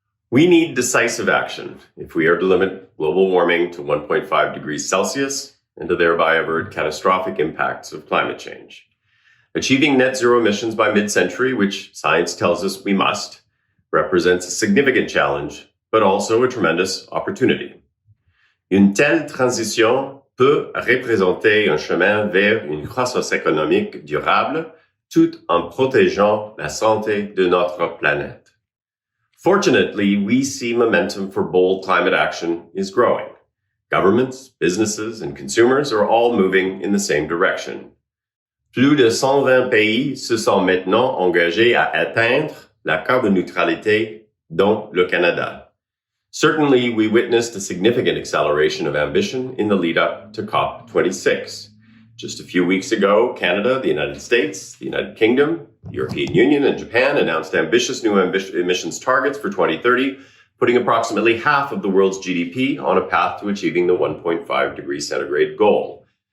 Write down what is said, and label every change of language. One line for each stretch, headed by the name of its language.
English: We need decisive action if we are to limit global warming to 1.5 degrees Celsius and to thereby avert catastrophic impacts of climate change. Achieving net zero emissions by mid-century, which science tells us we must, represents a significant challenge, but also a tremendous opportunity.
French: Une telle transition peut représenter un chemin vers une croissance économique durable tout en protégeant la santé de notre planète.
English: Fortunately, we see momentum for bold climate action is growing. Governments, businesses, and consumers are all moving in the same direction.
French: Plus de 120 pays se sont maintenant engagés à atteindre la carboneutralité, dont le Canada.
English: Certainly, we witnessed a significant acceleration of ambition in the lead-up to COP26. Just a few weeks ago, Canada, the United States, the United Kingdom, the European Union, and Japan announced ambitious new emissions targets for 2030, putting approximately half of the world's GDP on a path to achieving the 1.5 degrees centigrade goal.